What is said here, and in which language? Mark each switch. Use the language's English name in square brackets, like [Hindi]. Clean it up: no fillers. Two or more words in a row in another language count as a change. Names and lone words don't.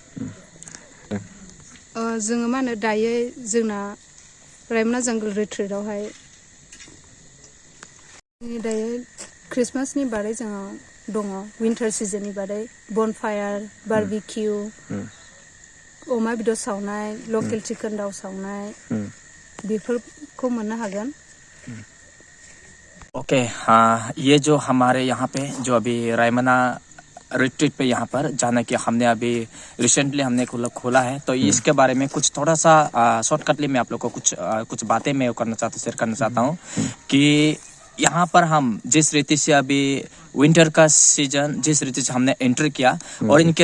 [Bodo] जोङो मा होनो दायो जोंना रायमना जंगल रिट्रीटआवहाय दायो क्रिसमासनि बारै जोंहा दङ, [English] winter seasonनि [Bodo] बारै बनफायार, बारबिकिउ, अमा बेदर सावनाय, [English] local chicken [Bodo] दाउ सावनाय बेफोरखौ मोननो हागोन। [Hindi] ओके, हाँ, ये जो हमारे यहाँ पे जो अभी रायमना रिट्रीट पे यहाँ पर जाने की हमने अभी रिसेंटली हमने खोला है, तो इसके बारे में कुछ थोड़ा सा शॉर्टकटली मैं आप लोग को कुछ बातें मैं शेयर करना चाहता हूँ कि यहाँ पर हम जिस रीति से अभी विंटर का सीजन जिस रीति से हमने एंटर किया और इनके